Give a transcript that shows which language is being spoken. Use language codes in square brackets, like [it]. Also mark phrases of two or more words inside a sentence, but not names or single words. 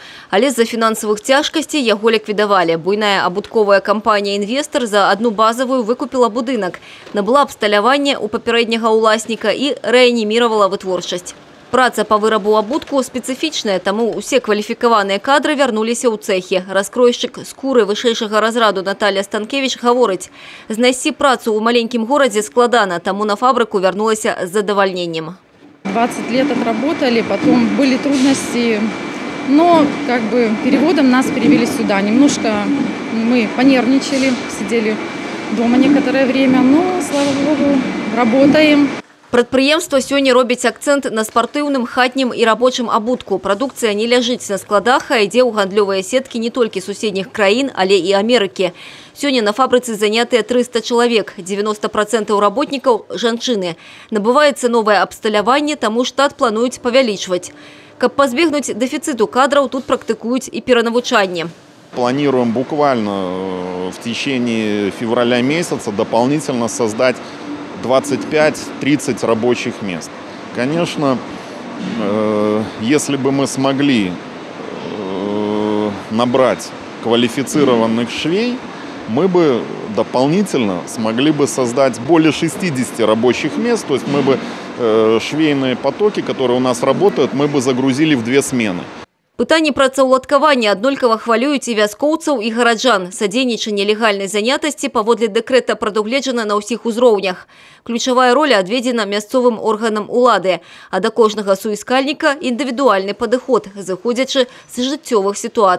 [be] Але з-за фінансавых цяжкасцей яго ліквідавалі. Буйная абутковая кампанія «Інвестар» за одну базавую выкупіла будынак, набыла абсталяванне у папярэдняга ўласніка і рэаніміравала вытворчасць. Праца по вырабу абутку спецыфічная, таму усе кваліфікаваныя кадры вярнуліся ў цэхі. Раскройшчык скуры вышэйшага разраду Наталья Станкевич гаворыць: знайсці працу ў маленькім горадзе складана, таму на фабрыку вярнулася з задавальненнем. [ru] 20 лет отработали, потом были трудности, но переводом нас перевели сюда. Немножко мы понервничали, сидели дома некоторое время, но, слава богу, работаем. [be] Прадпрыемства сёння робіць акцэнт на спартыўным, хатнім і рабочым абутку. Прадукцыя не ляжыць на складах, а ідзе ў гандлёвыя сеткі не толькі суседніх краін, але і Амерыкі. Сёння на фабрыцы занятыя 300 чалавек, 90% работнікаў – жанчыны. Набываецца новае абсталяванне, таму штат плануюць павялічваць. Каб пазбегнуць дэфіцыту кадраў, тут практыкуюць і перанавучанне. [ru] Планируем буквально в течение февраля месяца дополнительно создать 25-30 рабочих мест. Конечно, если бы мы смогли набрать квалифицированных швей, мы бы дополнительно смогли бы создать более 60 рабочих мест. То есть мы бы швейные потоки, которые у нас работают, мы бы загрузили в 2 смены. [be] Пытанні працаўладкавання аднолькава хвалююць і вяскоўцаў, і гараджан. Садзейнічанне легальнай занятасці паводле дэкрэта прадугледжана на ўсіх узроўнях. Ключавая роля адведзена мясцовым органам улады, а да кожнага суіскальніка індывідуальны падыход, зыходзячы з жыццёвых сітуацый.